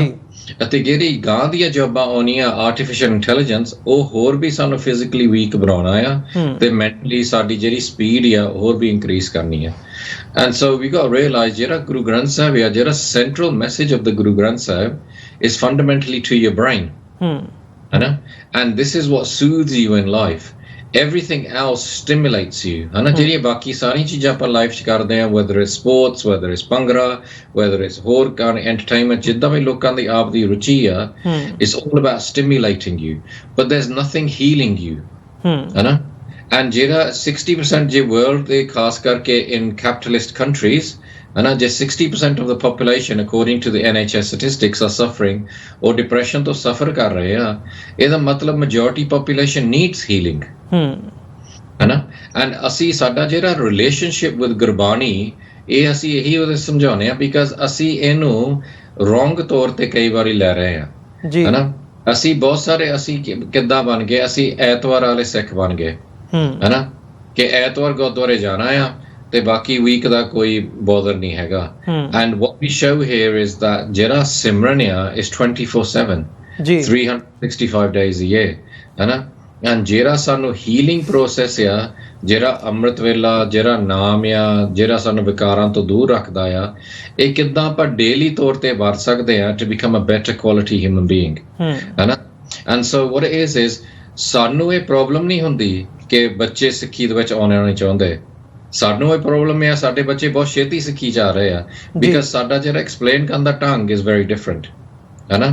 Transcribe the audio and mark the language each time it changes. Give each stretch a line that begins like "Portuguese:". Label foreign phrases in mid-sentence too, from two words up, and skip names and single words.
Punjabi: ਅਤੇ ਜਿਹੜੀ ਗਾਂ ਦੀਆਂ ਜੋਬਾਂ ਆਉਣੀਆਂ
English: artificial intelligence,
Punjabi: ਉਹ ਹੋਰ ਵੀ ਸਾਨੂੰ
English: physically weak
Punjabi: ਬਣਾਉਣਾ ਆ ਤੇ ਮੈਂਟਲੀ ਸਾਡੀ ਜਿਹੜੀ ਸਪੀਡ ਆ ਹੋਰ ਵੀ ਇਨਕਰੀਜ਼ ਕਰਨੀ ਆ।
English: and so we got realise
Punjabi: ਜਿਹੜਾ ਗੁਰੂ ਗ੍ਰੰਥ ਸਾਹਿਬ ਆ, ਜਿਹੜਾ
English: central message of the Guru Granth Sahib is fundamentally to your brain, ਹਨਾ। and this is what soothes you in life, everything else stimulates you,
Punjabi: ਹਨਾ। ਜਿਹੜੀਆਂ ਬਾਕੀ ਸਾਰੀਆਂ ਚੀਜ਼ਾਂ ਆਪਾਂ ਲਾਈਫ 'ਚ ਕਰਦੇ ਆ,
English: whether it's sports, whether it's ਭੰਗੜਾ, whether it's ਹੋਰ entertainment,
Punjabi: ਜਿੱਦਾਂ ਵੀ ਲੋਕਾਂ ਦੀ ਆਪ ਦੀ ਰੁਚੀ ਆ,
English: it's all about stimulating you, but there's nothing healing you,
Punjabi: ਹਨਾ। and ਜਿਹੜਾ 60% ਜੇ world ਦੇ ਖਾਸ ਕਰਕੇ
English: in capitalist countries, ਹਨਾ, ਜੇ 60% of the population according to the NHS statistics are suffering or depression
Punjabi: ਤੋਂ suffer ਕਰ ਰਹੇ ਆ, ਇਹਦਾ ਮਤਲਬ
English: majority population needs healing,
Punjabi: ਹਨਾ। ਐਂਡ ਅਸੀਂ ਸਾਡਾ ਜਿਹੜਾ
English: relationship with Gurbani,
Punjabi: ਇਹ ਅਸੀਂ ਇਹੀ ਉਹਦੇ ਸਮਝਾਉਂਦੇ ਆ ਬਿਕਾਜ਼ ਅਸੀਂ ਇਹਨੂੰ ਰੋਂਗ ਤੌਰ ਤੇ ਕਈ ਵਾਰੀ ਲੈ ਰਹੇ ਆ, ਹਨਾ। ਅਸੀਂ ਬਹੁਤ ਸਾਰੇ ਅਸੀਂ ਕਿੱਦਾਂ ਬਣ ਗਏ, ਅਸੀਂ ਐਤਵਾਰ ਵਾਲੇ ਸਿੱਖ ਬਣ ਗਏ, ਹਨਾ, ਕਿ ਐਤਵਾਰ ਗੁਰਦੁਆਰੇ ਜਾਣਾ ਆ ਤੇ ਬਾਕੀ ਵੀਕ ਦਾ ਕੋਈ ਬੋਦਰ ਨਹੀਂ ਹੈਗਾ।
English: and what we show here is that
Punjabi: ਜਿਹੜਾ ਸਿਮਰਨ ਆ
English: is 24/7, 365 days a year,
Punjabi: ਹਨਾ। ਐਂਡ ਜਿਹੜਾ ਸਾਨੂੰ
English: healing process
Punjabi: ਆ, ਜਿਹੜਾ ਅੰਮ੍ਰਿਤ ਵੇਲਾ, ਜਿਹੜਾ ਨਾਮ ਆ, ਜਿਹੜਾ ਸਾਨੂੰ ਵਿਕਾਰਾਂ ਤੋਂ ਦੂਰ ਰੱਖਦਾ ਆ, ਇਹ ਕਿੱਦਾਂ ਆਪਾਂ ਡੇਲੀ ਤੌਰ ਤੇ ਵਰਤ ਸਕਦੇ ਆ
English: to become a better quality human being,
Punjabi: ਹਨਾ।
English: and so what it is
Punjabi: ਸਾਨੂੰ ਇਹ ਪ੍ਰੋਬਲਮ ਨਹੀਂ ਹੁੰਦੀ ਕਿ ਬੱਚੇ ਸਿੱਖੀ ਦੇ ਵਿੱਚ ਆਉਣਾ ਨਹੀਂ ਚਾਹੁੰਦੇ, ਸਾਨੂੰ ਇਹ ਪ੍ਰੋਬਲਮ ਆ ਸਾਡੇ ਬੱਚੇ ਬਹੁਤ ਛੇਤੀ ਸਿੱਖੀ ਜਾ ਰਹੇ ਆ ਬਿਕਾਜ਼ ਸਾਡਾ ਜਿਹੜਾ ਐਕਸਪਲੇਨ ਕਰਨ ਦਾ ਢੰਗ
English: is very different,
Punjabi: ਹਨਾ।